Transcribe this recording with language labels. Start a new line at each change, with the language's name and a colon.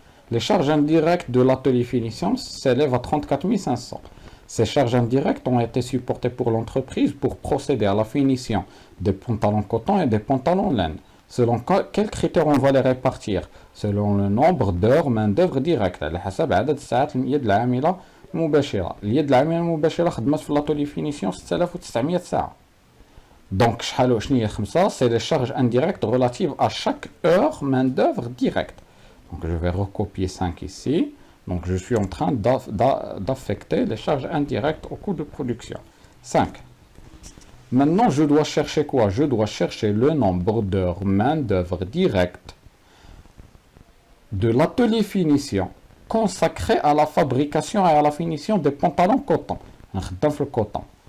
French: Les charges indirectes de l'atelier finition s'élèvent à 34 500. Ces charges indirectes ont été supportées pour l'entreprise pour procéder à la finition des pantalons coton et des pantalons laine. Selon quels critères on va les répartir? Selon le nombre d'heures main-d'œuvre directe.
Arabic: على حسب عدد الساعات اليد العاملة المباشرة. اليد العاملة المباشرة خدمت في l'atelier finition 6900 ساعة.
French: Donc, c'est les charges indirectes relatives à chaque heure main-d'œuvre directe. Donc, je vais recopier 5 ici. Donc, je suis en train d'affecter les charges indirectes au coût de production. 5. Maintenant, je dois chercher quoi? Je dois chercher le nombre d'heures main-d'œuvre directe de l'atelier finition consacré à la fabrication et à la finition des pantalons coton. Un coton.